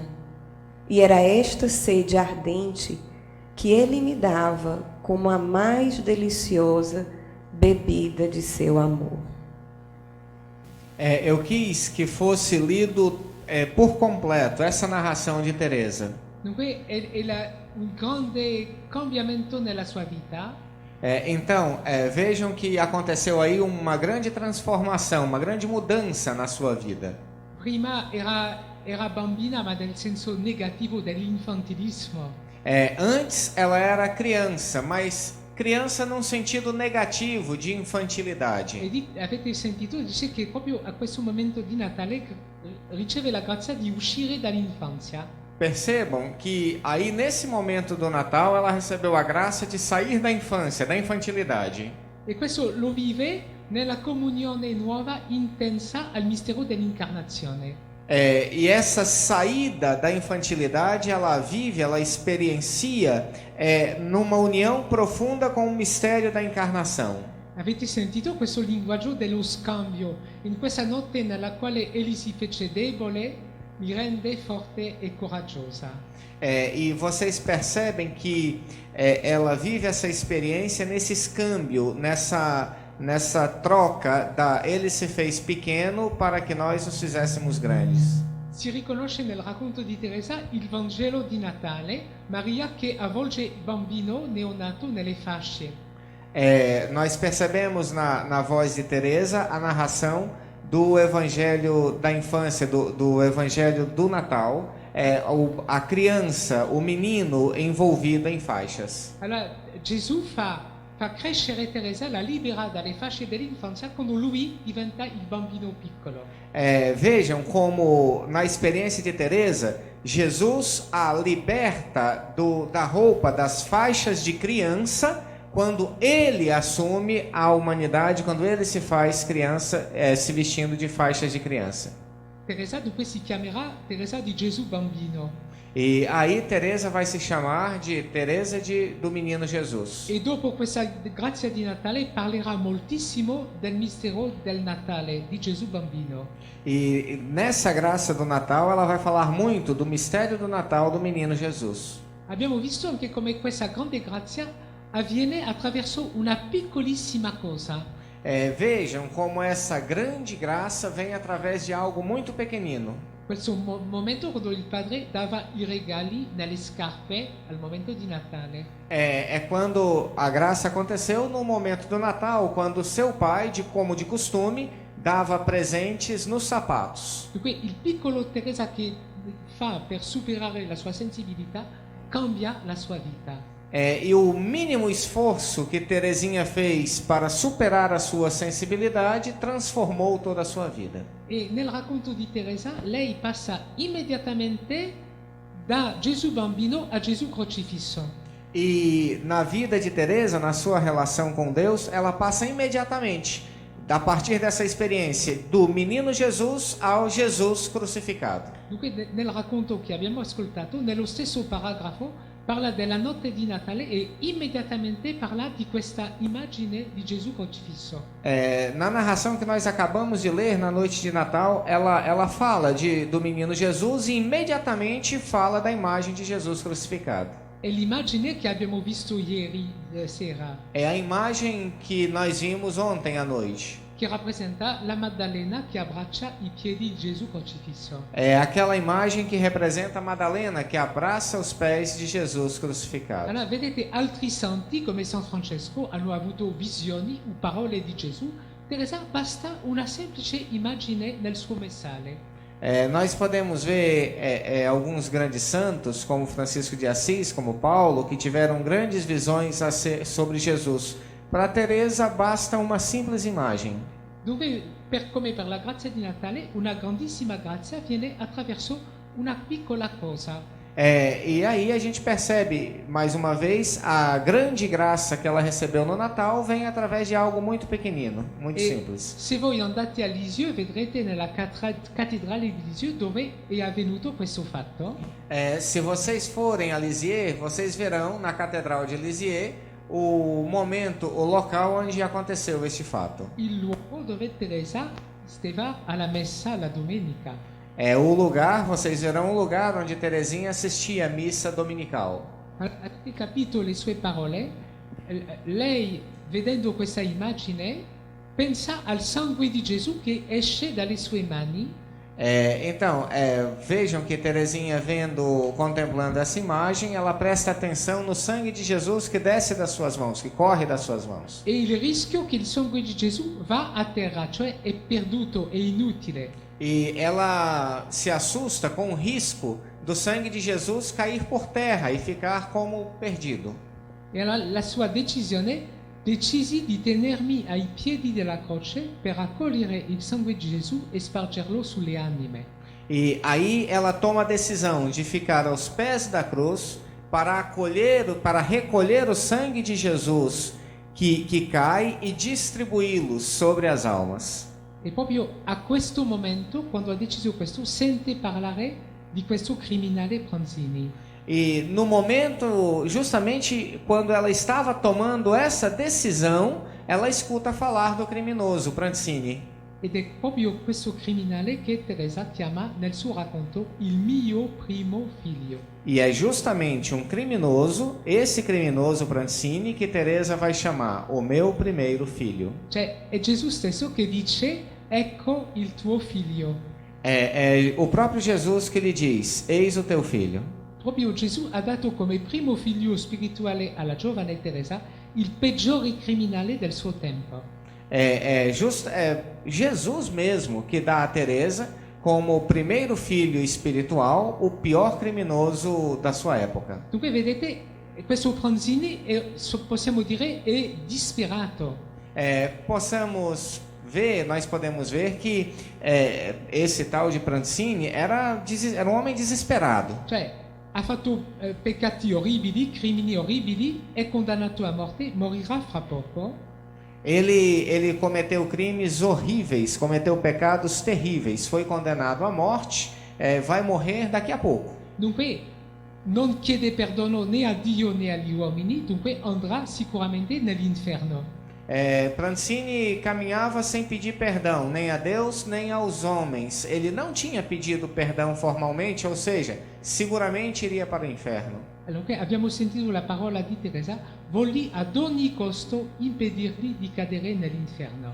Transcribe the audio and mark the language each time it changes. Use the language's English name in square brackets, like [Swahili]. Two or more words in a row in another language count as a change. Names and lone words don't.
[Portuguese] E era esta sede ardente que ele me dava como a mais deliciosa bebida de seu amor. Eu quis que fosse lido por completo essa narração de Teresa. [Italian] Dunque, elle ha un grande cambiamento nella sua vita. [Portuguese] Então, vejam que aconteceu aí uma grande transformação, uma grande mudança na sua vida. [Italian] Prima era bambina, ma nel senso negativo dell'infantilismo. [Portuguese] Antes ela era criança, mas criança num sentido negativo de infantilidade. [Italian] Avete sentito? Dice che proprio a questo momento di Natale riceve la grazia di uscire dall'infanzia. [Portuguese] Percebam que aí nesse momento do Natal ela recebeu a graça de sair da infância, da infantilidade. [Italian] E questo lo vive nella comunione nuova intensa al mistero dell'incarnazione. [Portuguese] E essa saída da infantilidade, ela vive, ela experiencia numa união profunda com o mistério da encarnação. [Italian] Avete sentito questo linguaggio dello scambio? In questa notte nella quale egli si fece debole, mi rende forte e coraggiosa. [Portuguese] E vocês percebem que ela vive essa experiência nesse escâmbio, nessa troca ele se fez pequeno para que nós nos fizéssemos grandes. [Italian] Si riconosce nel racconto di Teresa il Vangelo di Natale, Maria che avvolge il bambino neonato nelle fasce. [Portuguese] Nós percebemos na voz de Teresa a narração do Evangelho da infância, do Evangelho do Natal, a criança, o menino envolvido em faixas. [Italian] Allora Gesù fa crescere Teresa, la libera dalle fasce dell'infanzia quando lui diventa il bambino piccolo. [Portuguese] Vejam como na experiência de Teresa, Jesus a liberta da roupa, das faixas de criança, quando ele assume a humanidade, quando ele se faz criança, se vestindo de faixas de criança. [Italian] Teresa dunque si chiamerà Teresa di Gesù bambino. [Portuguese] E aí Teresa vai se chamar de Teresa do Menino Jesus. [Italian] E dopo questa grazia di Natale parlerà moltissimo del mistero del Natale di Gesù bambino. [Portuguese] E nessa graça do Natal ela vai falar muito do mistério do Natal do Menino Jesus. [Italian] Abbiamo visto anche come questa grande grazia avviene attraverso una piccolissima cosa. [Portuguese] Vejam como essa grande graça vem através de algo muito pequenino. [Italian] Questo momento quando il padre dava i regali nelle scarpe al momento di Natale. [Portuguese] Quando a graça aconteceu no momento do Natal, quando seu pai, como de costume, dava presentes nos sapatos. [Italian] Dunque il piccolo Teresa che fa per superare la sua sensibilità cambia la sua vita. [Portuguese] E o mínimo esforço que Teresinha fez para superar a sua sensibilidade transformou toda a sua vida. [Italian] E nel racconto di Teresa lei passa immediatamente da Gesù bambino a Gesù crocifisso. [Portuguese] E na vida de Teresa, na sua relação com Deus, ela passa imediatamente, a partir dessa experiência, do menino Jesus ao Jesus crucificado. [Italian] Dunque nel racconto che abbiamo ascoltato, nello stesso paragrafo parla della notte di Natale e immediatamente parla di questa immagine di Gesù crocifisso. [Portuguese] Na narração que nós acabamos de ler na noite de Natal, ela fala do menino Jesus e imediatamente fala da imagem de Jesus crucificado. [Italian] È l'immagine che abbiamo visto ieri sera. [Portuguese] É a imagem que nós vimos ontem à noite. [Italian] Che rappresenta la Maddalena che abbraccia i piedi di Gesù crocifisso. [Portuguese] É aquela imagem que representa a Madalena que abraça os pés de Jesus crucificado. [Italian] Allora, vedete, altri santi come San Francesco hanno avuto visioni o parole di Gesù. Teresa basta una semplice immagine nel suo messale. [Portuguese] Nós podemos ver alguns grandes santos, como Francisco de Assis, como Paulo, que tiveram grandes visões sobre Jesus. Para Teresa basta uma simples imagem. [Italian] Dunque, come per la grazia di Natale, una grandissima grazia viene attraverso una piccola cosa. [Portuguese] E aí a gente percebe, mais uma vez, a grande graça que ela recebeu no Natal vem através de algo muito pequenino, muito simples. [Italian] Se voi andate a Lisieux, vedrete nella cattedrale di Lisieux dove è avvenuto questo fatto. [Portuguese] Se vocês forem a Lisieux, vocês verão na Catedral de Lisieux o momento, o local onde aconteceu este fato. [Italian] Il luogo dove Teresa stava alla messa la domenica. [Portuguese] O lugar, vocês verão o lugar onde Teresinha assistia a missa dominical. [Italian] Avete capito le sue parole? Lei, vedendo questa immagine, pensa al sangue di Gesù che esce dalle sue mani. [Portuguese] Vejam que Teresinha contemplando essa imagem, ela presta atenção no sangue de Jesus que desce das suas mãos, que corre das suas mãos. [Italian] E il rischio che il sangue di Gesù va a terra, cioè è perduto, è inutile. [Portuguese] E ela se assusta com o risco do sangue de Jesus cair por terra e ficar como perdido. [Italian] E allora la sua decisione decisi di tenermi ai piedi della croce per raccogliere il sangue di Gesù e spargerlo sulle anime. [Portuguese] E aí ela toma a decisão de ficar aos pés da cruz para recolher o sangue de Jesus que cai e distribuí-lo sobre as almas. [Italian] E proprio a questo momento, quando ha deciso questo, sente parlare di questo criminale Pranzini. [Portuguese] E no momento, justamente quando ela estava tomando essa decisão, ela escuta falar do criminoso Pranzini. [Italian] Ed è proprio questo criminale che Teresa chiama nel suo racconto il mio primo figlio. [Portuguese] E é justamente um criminoso, esse criminoso Pranzini, que Teresa vai chamar o meu primeiro filho. [Italian] Cioè, è Gesù stesso che dice, ecco il tuo figlio. [Portuguese] É o próprio Jesus que lhe diz: eis o teu filho. [Italian] Proprio Gesù ha dato come primo figlio spirituale alla giovane Teresa il peggiore criminale del suo tempo. [Portuguese] É Jesus mesmo que dá a Teresa como o primeiro filho espiritual, o pior criminoso da sua época. [Italian] Dunque vedete, questo Pranzini possiamo dire è disperato. [Portuguese] Nós podemos ver que esse tal de Pranzini era um homem desesperado. [Italian] Cioè, ha fatto peccati orribili, crimini orribili, è condannato a morte, morirà fra poco. [Portuguese] Ele cometeu crimes horríveis, cometeu pecados terríveis, foi condenado à morte, vai morrer daqui a pouco. [Italian] Dunque non chiede perdono né a Dio né agli uomini, dunque andrà sicuramente nell'inferno. [Portuguese] Pranzini caminhava sem pedir perdão, nem a Deus, nem aos homens. Ele não tinha pedido perdão formalmente, ou seja, seguramente iria para o inferno. [Italian] Dunque abbiamo sentito la parola di Teresa, volli ad ogni costo impedirgli di cadere nell'inferno.